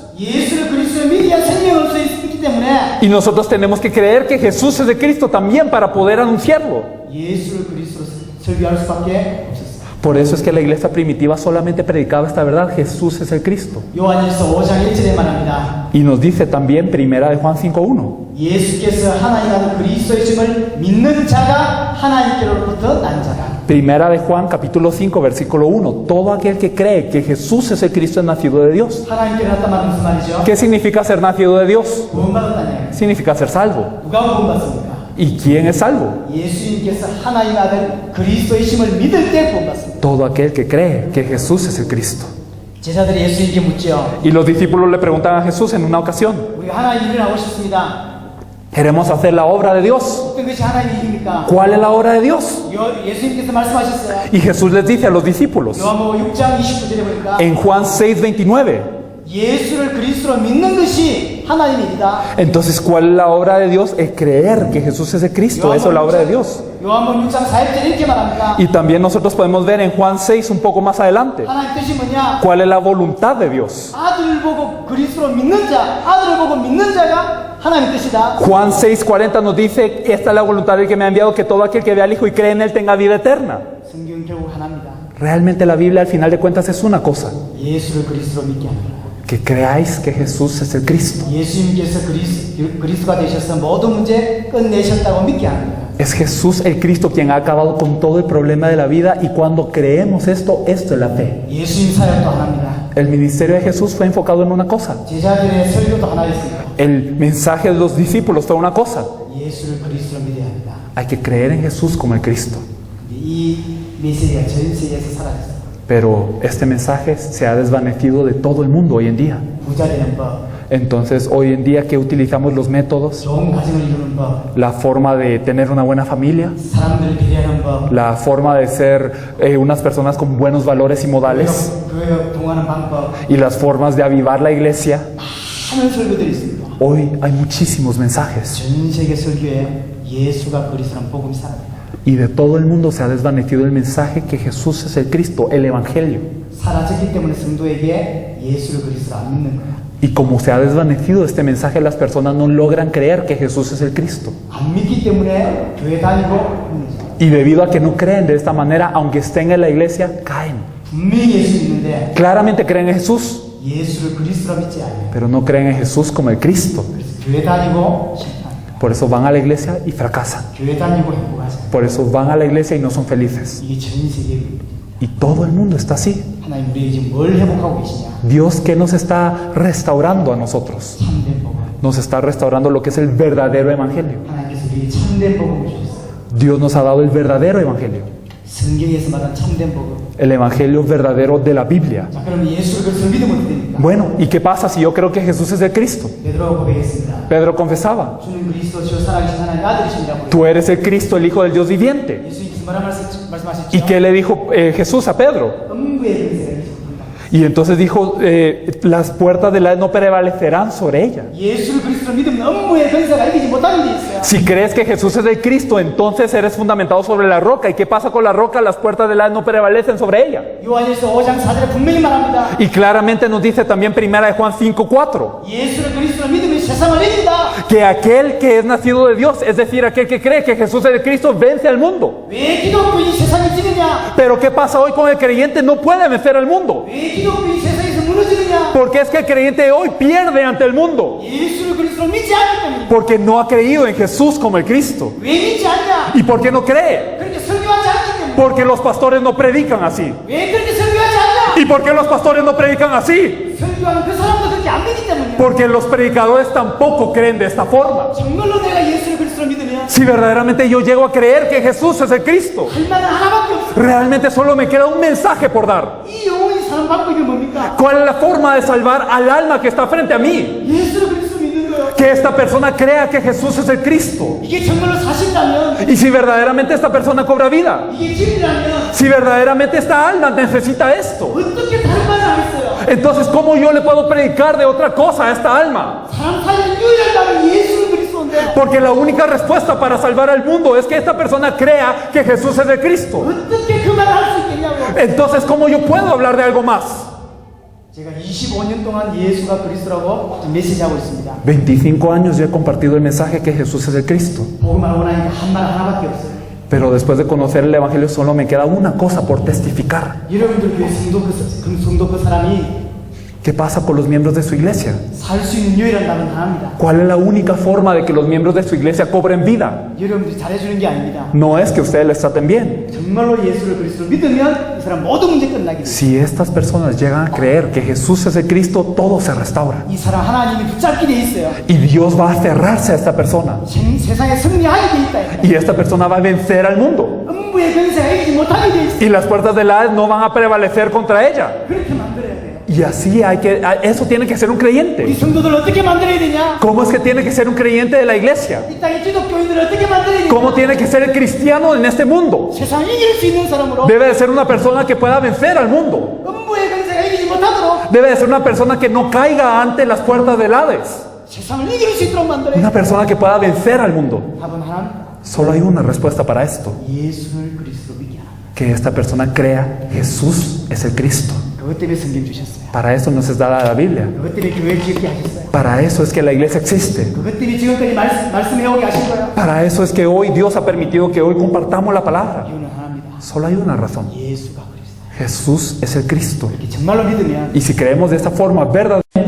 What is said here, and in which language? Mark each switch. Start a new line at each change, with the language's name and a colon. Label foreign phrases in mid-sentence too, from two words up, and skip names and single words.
Korean: 예수를 그리스도를 믿어야 생명을 얻을 수 있기 때문에
Spanish: Y nosotros tenemos que creer que Jesús es de Cristo también para poder anunciarlo.
Korean: 예수를 그리스도로 설교할 수밖에 없었어요.
Spanish: Por eso es que la iglesia primitiva solamente predicaba esta verdad, Jesús es el Cristo.
Korean: 요한일서 5장 1절에 말합니다.
Spanish: Y nos dice también primera de Juan 5:1.
Korean: 예수께서 하나님과 그리스도이심을 믿는 자가 하나님께로부터 난 자라.
Spanish: Primera de Juan capítulo 5 versículo 1. Todo aquel que cree que Jesús es el Cristo es nacido de Dios.
Korean: 하나님께로 났단 말은 무슨 말이죠?
Spanish: ¿Qué significa ser nacido de Dios?
Korean: 구원받았다냐?
Spanish: Significa ser salvo.
Korean: 누가 구원받습니까?
Spanish: ¿Y quién es salvo?
Korean: 예수님께서 하나님의 아들 그리스도이심을 믿을 때 구원받습니다.
Spanish: Todo aquel que cree que Jesús es el Cristo.
Korean: 제자들이 예수님께 묻죠.
Spanish: Y los discípulos le preguntan a Jesús en una ocasión,
Korean: 우리 하나님 일을 하고 싶습니다.
Spanish: queremos hacer la obra de Dios.
Korean: 어떤 것이 하나님의 일입니까?
Spanish: ¿Cuál es la obra de Dios?
Korean: 예수님께서 말씀하셨어요.
Spanish: Y Jesús les dice a los discípulos
Korean: 요한복음 6장 29절에 보니까
Spanish: en Juan 6:29.
Korean: 예수를 그리스도로 믿는 것이 하나님의 일이다.
Spanish: Entonces, ¿cuál es la obra de Dios? Es creer que Jesús es el Cristo. Eso es la obra de Dios.
Korean: 요한복음 6장 4절에 이렇게 말합니다.
Spanish: Y también nosotros podemos ver en Juan 6 un poco más adelante.
Korean: 하나님 뜻이 뭐냐?
Spanish: ¿Cuál es la voluntad de Dios?
Korean: 아들을 보고 그리스도로 믿는 자, 아들을 보고 믿는 자가 하나님의 뜻이다.
Spanish: Juan 6:40 nos dice, esta es la voluntad del que me ha enviado, que todo aquel que vea al Hijo y cree en Él tenga vida eterna.
Korean: 성경 결국 하나입니다.
Spanish: Realmente la Biblia al final de cuentas es una cosa,
Korean: 예수를 그리스도로 믿게 합니다.
Spanish: que creáis que Jesús es el Cristo.
Korean: 예수님께서 그리스도가 되셔서 모든 문제 끝내셨다고 믿게 합니다.
Spanish: Es Jesús el Cristo quien ha acabado con todo el problema de la vida y cuando creemos esto, esto es la fe.
Korean: 예수님 사역도 하나입니다.
Spanish: El ministerio de Jesús fue enfocado en una cosa.
Korean: 제자들의 설교도 하나였습니다.
Spanish: El mensaje de los discípulos fue una cosa.
Korean: 예수를 그리스도로 믿어야 합니다.
Spanish: Hay que creer en Jesús como el Cristo.
Korean: 이 메시지가 전 세계에서 사라졌어요.
Spanish: Pero este mensaje se ha desvanecido de todo el mundo hoy en día.
Korean: 부자 되는 법,
Spanish: Entonces, hoy en día que utilizamos los métodos,
Korean: 좋은 가정을 이루는 법,
Spanish: la forma de tener una buena familia,
Korean: 사람들을 배려하는 법,
Spanish: la forma de ser unas personas con buenos valores y modales,
Korean: 교회 동하는 방법,
Spanish: y las formas de avivar la iglesia,
Korean: 많은 설교들이 있습니다.
Spanish: hoy hay muchísimos mensajes.
Korean: 전 세계 설교에 예수가 그리스도라는 복음이 사라져요.
Spanish: Y de todo el mundo se ha desvanecido el mensaje que Jesús es el Cristo, el Evangelio.
Korean: 사라졌기 때문에 성도에게 예수를 그리스도로 안 믿는 거예요.
Spanish: Y como se ha desvanecido este mensaje, las personas no logran creer que Jesús es el Cristo.
Korean: 안 믿기 때문에 교회 다니고 믿는
Spanish: Y debido a que no creen de esta manera, aunque estén en la iglesia, caen.
Korean: 분명히 예수 믿는데
Spanish: Claramente creen en Jesús,
Korean: 예수를 그리스도로 믿지 않아요.
Spanish: pero no creen en Jesús como el Cristo.
Korean: 그래서 교회 다니고 실패합니다.
Spanish: Por eso van a la iglesia y fracasan.
Korean: 교회 다니고 행복하지 않아요.
Spanish: Por eso van a la iglesia y no son felices.
Korean: 이게 전 세계의
Spanish: Y todo el mundo está así.
Korean: 하나님 우리에게 지금 뭘 회복하고 계시냐?
Spanish: Dios, ¿qué nos está restaurando a nosotros?
Korean: 참된 복음.
Spanish: Nos está restaurando lo que es el verdadero evangelio.
Korean: 하나님께서 우리에게 참된 복음을 주셨어요.
Spanish: Dios nos ha dado el verdadero evangelio.
Korean: 성경에서 말한 참된 복음.
Spanish: El evangelio verdadero de la Biblia.
Korean: 자, 그럼 예수를 그리스도 믿으면 어떻게 됩니까?
Spanish: Bueno, ¿y qué pasa si yo creo que Jesús es el Cristo?
Korean: 베드로가 고백했습니다.
Spanish: Pedro confesaba,
Korean: 주는 그리스도 주 살아계신 하나님의 아들이십니다.
Spanish: tú eres el Cristo, el Hijo del Dios viviente.
Korean: 예수님께서 뭐라 말씀하셨죠?
Spanish: ¿Y qué le dijo Jesús a Pedro?
Korean: 음부의 권세가 있습니다.
Spanish: Y entonces dijo, las puertas del Hades no prevalecerán sobre ella.
Korean: 예수를 그리스도로 믿으면 음부의 권세가 이기지 못하는 게 있어요.
Spanish: Si crees que Jesús es el Cristo, entonces eres fundamentado sobre la roca. ¿Y qué pasa con la roca? Las puertas del Hades no prevalecen sobre ella.
Korean: 요한일서 5장 4절에 분명히 말합니다.
Spanish: Y claramente nos dice también primera de Juan 5:4,
Korean: 예수를 그리스도로 믿으면 세상을 이긴다.
Spanish: que aquel que es nacido de Dios, es decir, aquel que cree que Jesús es el Cristo, vence al mundo.
Korean: 왜 기독교인이 세상을 지느냐?
Spanish: Pero ¿qué pasa hoy con el creyente? No puede vencer al mundo.
Korean: 왜 기독교인이 세상에서 무너지느냐?
Spanish: Porque es que el creyente de hoy pierde ante el mundo.
Korean: 예수를 그리스도로 믿지 않기 때문에.
Spanish: Porque no ha creído en Jesús como el Cristo.
Korean: 왜 믿지 않냐?
Spanish: ¿Y por qué no cree?
Korean: 그렇게 설교하지 않기 때문에.
Spanish: Porque los pastores no predican así.
Korean: 왜 그렇게 설교하지 않냐?
Spanish: ¿Y por qué los pastores no predican así?
Korean: 설교하는 그 사람도 그렇게 안 믿기 때문이야.
Spanish: Porque los predicadores tampoco creen de esta forma.
Korean: 정말로 내가 예수를 그리스도로 믿으면
Spanish: Si verdaderamente yo llego a creer que Jesús es el Cristo,
Korean: 할 말은 하나밖에 없어.
Spanish: realmente solo me queda un mensaje por dar.
Korean: 이 영혼이 사람 바꾸기 뭡니까?
Spanish: ¿Cuál es la forma de salvar al alma que está frente a mí?
Korean: 예수를 그리스도 믿는 거예요.
Spanish: Que esta persona crea que Jesús es el Cristo.
Korean: 이게 정말로 사실이라면,
Spanish: Y si verdaderamente esta persona cobra vida,
Korean: 이게 진리라면
Spanish: si verdaderamente esta alma necesita esto,
Korean: 어떻게 다른 말을 하겠어요?
Spanish: entonces ¿cómo yo le puedo predicar de otra cosa a esta alma?
Korean: 사람 살리는 유일한 답은 예수를 그리스도인데
Spanish: Porque la única respuesta para salvar al mundo es que esta persona crea que Jesús es el Cristo.
Korean: 어떻게 그 말을 할 수 있겠냐고.
Spanish: Entonces, ¿cómo yo puedo hablar de algo más?
Korean: 제가 25년 동안 예수가 그리스도라고 메시지하고 있습니다.
Spanish: 25 años yo he compartido el mensaje que Jesús es el Cristo.
Korean: 복음을 하고 나니까 한 말 하나밖에 없어요.
Spanish: Pero después de conocer el Evangelio solo me queda una cosa por testificar.
Korean: 여러분들 교회 성도 그 사람이
Spanish: ¿Qué pasa con los miembros de su iglesia?
Korean: 살 수 있는 유일한 답은 하나입니다.
Spanish: ¿Cuál es la única forma de que los miembros de su iglesia cobren vida?
Korean: 여러분들이 잘해주는 게 아닙니다.
Spanish: No es que ustedes les traten bien.
Korean: 정말로 예수를 그리스도로 믿으면 이 사람 모든 문제 끝나게 돼요.
Spanish: Si estas personas llegan a creer que Jesús es el Cristo, todo se restaura.
Korean: 이 사람 하나님이 붙잡게 돼 있어요.
Spanish: Y Dios va a aferrarse a esta persona.
Korean: 세상에 승리하게 돼 있다.
Spanish: Y esta persona va a vencer al mundo.
Korean: 음부의 권세가 이기지 못하게 돼 있어요.
Spanish: Y las puertas del Hades no van a prevalecer contra ella.
Korean: 그렇게 만들어야 돼요.
Spanish: Y así eso tiene que ser un
Korean: 우리
Spanish: creyente.
Korean: 성도들 어떻게 만들어야 되냐?
Spanish: ¿Cómo es que tiene que ser un creyente de la iglesia?
Korean: 이 땅의 기독교인들 어떻게 만들어야 되냐?
Spanish: ¿Cómo tiene que ser el cristiano en este mundo?
Korean: 세상 이길 수 있는 사람으로
Spanish: Debe de ser una persona que pueda vencer al mundo.
Korean: 음부의 권세가 이기지 못하도록
Spanish: Debe de ser una persona que no caiga ante las puertas del Hades.
Korean: 세상을 이길 수 있도록 만들어야
Spanish: Una
Korean: 돼요.
Spanish: persona que pueda vencer al mundo.
Korean: 답은 하나입니다.
Spanish: Solo hay una respuesta para esto.
Korean: 예수를 그리스도 믿게 하라.
Spanish: Que esta persona crea Jesús es el Cristo.
Korean: 그것 때문에 성경 주셨어요.
Spanish: Para eso nos es dada la Biblia.
Korean: 그것 때문에 교회 지었게 하셨어요.
Spanish: Para eso es que la iglesia existe.
Korean: 그것 때문에 지금까지 말씀해오게 하신 거예요.
Spanish: Para eso es que hoy Dios ha permitido que hoy compartamos la palabra.
Korean: 이유는 하나입니다.
Spanish: Solo hay una razón.
Korean: 예수가 그리스도.
Spanish: Jesús es el Cristo.
Korean: 이렇게 정말로 믿으면
Spanish: Y si creemos de esta forma verdaderamente,